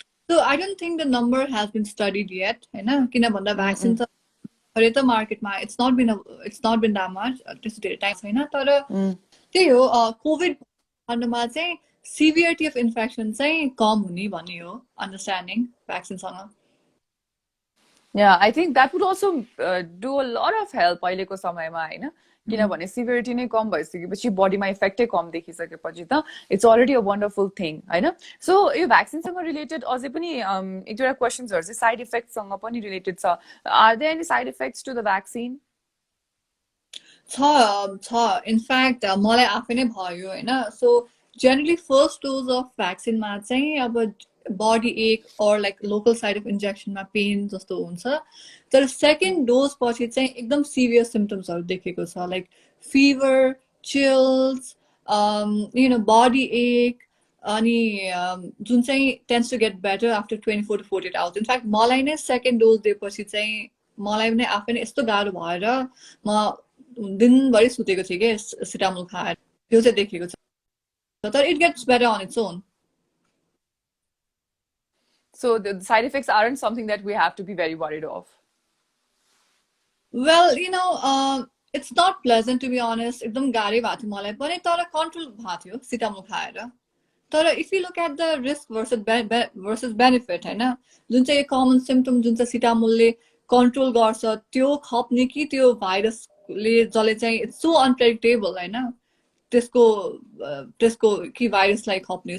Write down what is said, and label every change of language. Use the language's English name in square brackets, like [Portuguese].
[English] So I don't think the number has been studied yet, [Nepali] होइन किन भन्दा vaccine त अहिले त मार्केटमा [English] it's not been that much [Nepali] त्यस्तो धेरै टाइम छैन. तर त्यही हो कोभिड भन्नुमा चाहिँ सिभियरिटी अफ इन्फेक्सन चाहिँ कम हुने भन्ने हो understanding भ्याक्सिनसँग. [English] Yeah, I think that would also do a lot of help [Nepali] अहिलेको समयमा होइन, किनभने सिभियरिटी नै कम भइसकेपछि बडीमा इफेक्टै कम देखिसकेपछि त [English] It's already a wonderful thing होइन. [Nepali] सो यो भ्याक्सिनसँग रिलेटेड अझै पनि एक दुईवटा क्वेसन्सहरू चाहिँ साइड इफेक्टसँग पनि रिलेटेड छ. [English] Are there any side effects to the vaccine? [Nepali] छ इनफ्याक्ट मलाई आफै नै भयो होइन. So generally first dose of भ्याक्सिनमा चाहिँ अब बडी एक or like local side of इन्जेक्सनमा pain जस्तो हुन्छ. तर सेकेन्ड डोज पछि चाहिँ एकदम सिभियर सिम्टम्सहरू देखेको छ, लाइक फिभर, चिल्स, बडी एक, अनि जुन चाहिँ [English] Tends to get better after 24 to 48 hours. [Nepali] In fact मलाई नै सेकेन्ड डोज दिएपछि चाहिँ मलाई नै आफै नै यस्तो गाह्रो भएर म दिनभरि सुतेको थिएँ कि सिटामोल खाएर. त्यो चाहिँ देखेको छ. तर [English] It gets better on its own. So the side effects aren't something that we have to be very worried of. Well, it's not pleasant to be honest. [Nepali] एकदम गाह्रै भएको थियो मलाई पनि, तर कन्ट्रोल भएको थियो सिटामोल खाएर. तर [English] if you look at the risk versus benefit [Nepali] होइन, जुन चाहिँ कमन सिम्टम जुन चाहिँ सिटामोलले कन्ट्रोल गर्छ त्यो खप्ने कि त्यो भाइरसले जसले चाहिँ [English] it's so unpredictable [Nepali] होइन, त्यसको कि भाइरसलाई खप्ने.